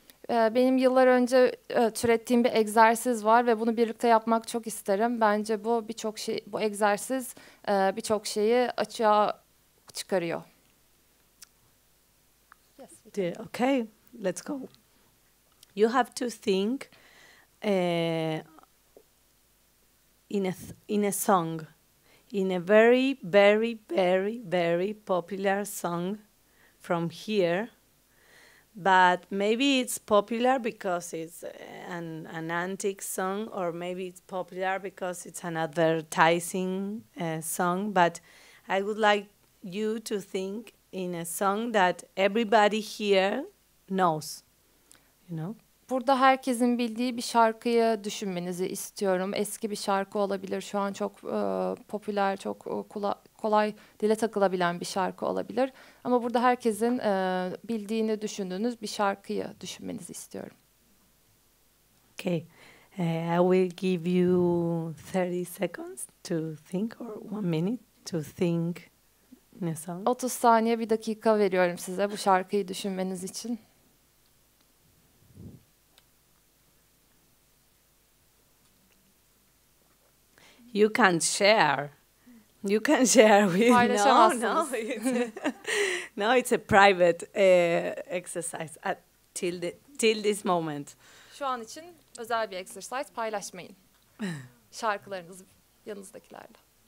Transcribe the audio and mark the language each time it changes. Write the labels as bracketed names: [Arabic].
[Turkish] Benim yıllar önce türettiğim bir egzersiz var ve bunu birlikte yapmak çok isterim. Bence bu bu egzersiz birçok şeyi açığa çıkarıyor. [English] Yes. Okay, let's go. You have to think in a song, in a very, very, very, very popular song from here. But maybe it's popular because it's an antique song, or maybe it's popular because it's an advertising song. But I would like you to think in a song that everybody here knows, you know? [Turkish] Burada herkesin bildiği bir şarkıyı düşünmenizi istiyorum. Eski bir şarkı olabilir, şu an çok popüler, çok kolay dile takılabilen bir şarkı olabilir. Ama burada herkesin bildiğini düşündüğünüz bir şarkıyı düşünmenizi istiyorum. [English] Okay, I will give you 30 seconds to think, or 1 minute to think in a song. [Turkish] 30 saniye, bir dakika veriyorum size bu şarkıyı düşünmeniz için. [English] You can share. You can share with [Turkish] Paylaşamazsınız. [English] No, it's a private exercise till this moment. [Turkish] Şu an için özel bir exercise, paylaşmayın. Şarkılarınızı yanınızdakilerle.